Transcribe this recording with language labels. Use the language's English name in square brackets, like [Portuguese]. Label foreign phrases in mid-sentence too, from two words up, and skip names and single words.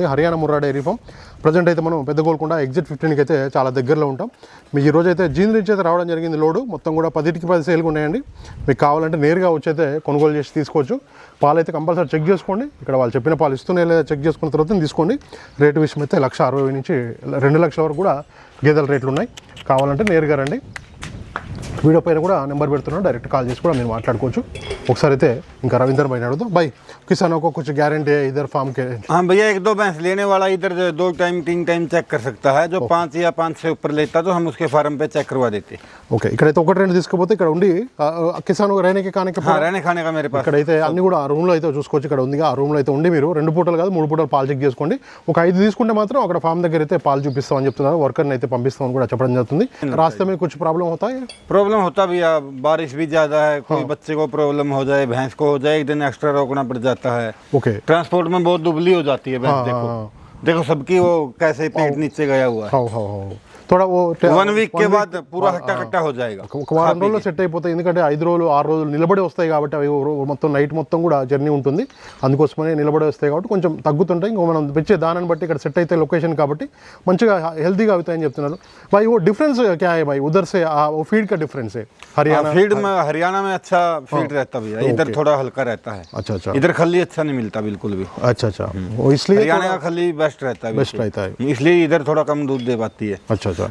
[Telugu] హర్యానా ముర్రా డైరీ ఫామ్ ప్రజెంట్ అయితే మనం పెద్ద గోల్కొండ ఎగ్జిట్ 15కి అయితే చాలా దగ్గరలో ఉంటాం మీకు ఈ రోజు అయితే జీన్ నుంచి అయితే రావడం జరిగింది లోడు మొత్తం కూడా 10కి 10 సేల్గా ఉన్నాయండి మీకు కావాలంటే నేరుగా వచ్చి అయితే కొనుగోలు చేసి తీసుకోవచ్చు పాలు అయితే కంపల్సరీ చెక్ చేసుకోండి ఇక్కడ వాళ్ళు చెప్పిన పాలు ఇస్తూనే లేదా చెక్ చేసుకున్న తర్వాత తీసుకోండి రేటు విషయం అయితే 1,60,000 నుంచి 2 లక్షల వరకు కూడా గేదెల రేట్లు ఉన్నాయి కావాలంటే నేరుగా రండి వీడియో పైన కూడా నెంబర్ పెడుతున్నాను డైరెక్ట్ కాల్ చేసి కూడా మీరు మాట్లాడుకోవచ్చు ఒకసారి అయితే ఇంకా రవీందర్ భాయ్ అడుగుదాం [Hindi] भाई किसानों को कुछ गारंटी है इधर फार्म के हाँ भैया 1-2 भैंस लेने वाला इधर 2 टाइम 3 टाइम चेक कर सकता है जो 5 या 5 से ऊपर लेता तो हम उसके फार्म पे चेक करवा देते [Telugu] ఓకే ఇక్కడైతే 1-2 తీసుకుపోతే ఇక్కడ ఉండి [Hindi] किसान रहने खाने के हाँ रहने खाने का मेरे पास [Telugu] ఇక్కడైతే అన్ని కూడా ఆ రూమ్లో అయితే చూసుకోవచ్చు ఇక్కడ ఉంది ఆ రూమ్లో అయితే ఉండి మీరు 2 పూటలు కాదు 3 పూటలు పాలు చెక్ చేసుకోండి ఒక 5 తీసుకుంటే మాత్రం అక్కడ ఫామ్ దగ్గర అయితే పాలు చూపిస్తామని చెప్తున్నారు వర్కర్ని అయితే పంపిస్తామని కూడా చెప్పడం జరుగుతుంది [Hindi] रास्ते में कुछ प्रॉब्लम होता है प्रॉब्लम होता भैया बारिश भी ज्यादा है कोई बच्चे को प्रॉब्लम हो जाए भैंस को हो जाए एक दिन एक्स्ट्रा रोकना पड़ जाता है ओके ट्रांसपोर्ट में बहुत दुबली हो जाती है भैंस देखो सबकी वो कैसे पेट नीचे गया हुआ है हाँ थोड़ा वो 1 वीक के बाद पूरा हट्टा कट्टा हो जाएगा। [Telugu] ఒక వారం రోజుల్లో సెట్ అయిపోతాయి, ఎందుకంటే 5 రోజులు 6 రోజులు నిలబడి వస్తాయి కాబట్టి అవి మొత్తం నైట్ మొత్తం కూడా జర్నీ ఉంటుంది, అందుకోసమనే నిలబడి వస్తాయి కాబట్టి కొంచెం తగ్గుతుంటాయి. ఇంకో మనం పెంచే దానాన్ని బట్టి ఇక్కడ సెట్ అయితే లొకేషన్ కాబట్టి మంచిగా హెల్తీగా అవుతాయని చెప్తున్నారు. [Hindi] भाई वो डिफरेंस क्या है भाई उधर से वो फीड का डिफरेंस है? हरियाणा फीड में हरियाणा में अच्छा फीड रहता भैया, इधर थोड़ा हल्का रहता है। अच्छा अच्छा इधर खली अच्छा नहीं मिलता बिल्कुल भी। अच्छा अच्छा, वो इसलिए हरियाणा का खली बेस्ट रहता है, बेस्ट रहता है, इसलिए इधर थोड़ा कम दूध दे पाती है। अच्छा अच्छा,